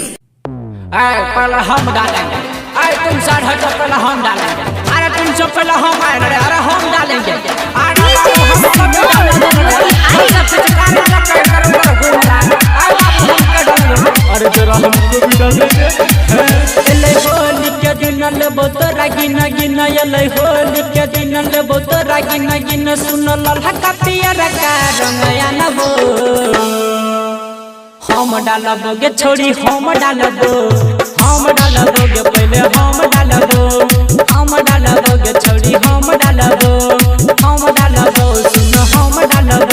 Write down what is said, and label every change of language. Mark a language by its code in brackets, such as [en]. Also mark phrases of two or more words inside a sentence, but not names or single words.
[hi] पहले हम डालेंगे, तुम साढ़े हटो, पहले हम डालेंगे। अरे तुम सब पहले हम आएंगे, अरे हम डालेंगे। अरे तेरा हमको भी डालेंगे। [anp] ले होली के दिन लेबो तोरा गिना गिना, ले होली के दिन लेबो तोरा गिना गिना, सुनो ललका पियर का रंगया नबो। हम डालबो गे छोड़ी, हम डालबो गे पहले हम डालबो गे छोड़ी, हम डालबो सुनो हम डालबो।